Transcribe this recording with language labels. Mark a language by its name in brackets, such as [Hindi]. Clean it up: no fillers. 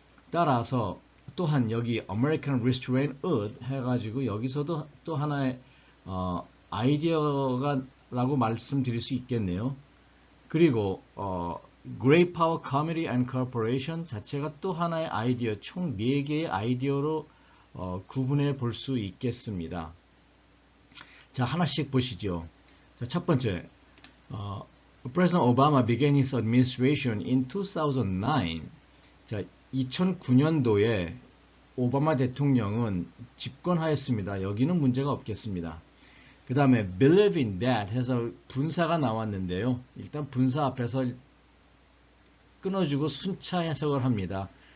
[Korean] 따라서 또한 여기 [English] American Restraint would [Korean] 해가지고 여기서도 또 하나의 아이디어가 라고 말씀드릴 수 있겠네요. 그리고 [English] Great Power, Community and Cooperation [Korean] 자체가 또 하나의 아이디어, 총 4개의 아이디어로 구분해 볼 수 있겠습니다. 자, 하나씩 보시죠. [English] 자, 첫 번째, President Obama began his administration in 2009. [Korean] 자, 2009년도에 오바마 대통령은 집권하였습니다. 여기는 문제가 없겠습니다. 그 다음에 [English] believe in that [Korean] 해서 분사가 나왔는데요. 일단 분사 앞에서 끊어주고 순차 해석을 합니다.